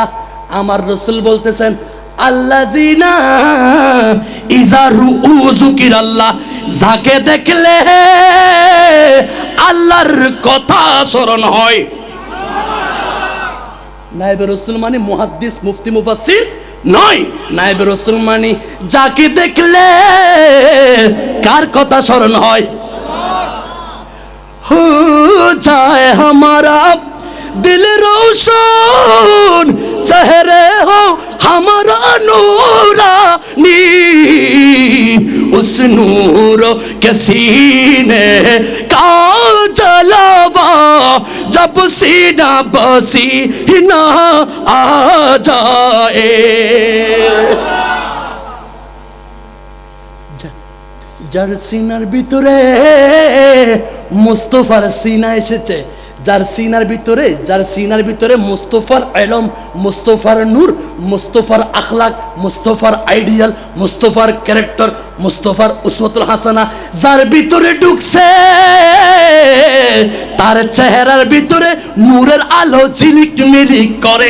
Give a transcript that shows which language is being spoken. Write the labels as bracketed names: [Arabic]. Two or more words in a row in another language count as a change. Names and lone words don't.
[Bangla] আমার রাসূল বলতেছেন, [Arabic] الذين إذا رؤوا ذكر الله, [Bangla] যাকে দেখলে আল্লাহর কথা স্মরণ হয়। নায়েবে রাসূল মানে মুহাদ্দিস, মুফতি, মুফাসসির নয়। নায়েবে রাসূল মানে যাকে দেখলে কার কথা স্মরণ হয়? [Hindi] हो जाए हमारा दिल रोशन, चेहरे हो हमारा नूरानी, उस नूर के सीने का जलवा जब सीना पसीना आ जाए। [Bangla] যার সিনার ভিতরে মুস্তাফার সিনা এসেছে, যার সিনার ভিতরে মুস্তাফার ইলম, মুস্তাফার নূর, মুস্তাফার আখলাক, মুস্তাফার আইডিয়াল, মুস্তাফার ক্যারেক্টার, মুস্তাফার [Arabic] الأسوة الحسنة [Bangla] যার ভিতরে ঢুকছে, তার চেহারার ভিতরে নূরের আলো ঝিলিকমিলিক করে।